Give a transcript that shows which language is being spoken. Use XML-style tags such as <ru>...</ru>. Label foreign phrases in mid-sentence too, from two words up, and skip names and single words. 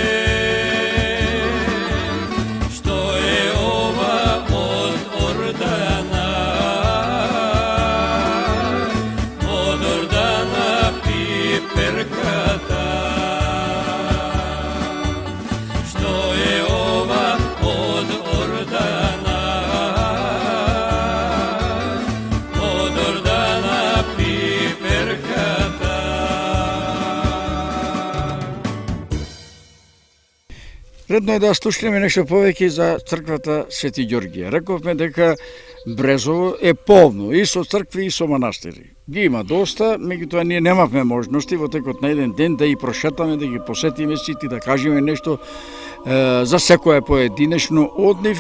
<sr>što je ova od Ordana Piperkata, što je ova od Ordana Piperkata.</sr> <mk>Редно е да слушнеме нешто повеќе за црквата Свети Ѓорѓија. Рековме дека Брезово е полно и со цркви и со манастири. Ги има доста, меѓутоа ние немавме можности во текот на еден ден да ги прошетаме, да ги посетиме сите, да кажеме нешто за секоја поединечно од нив.</mk>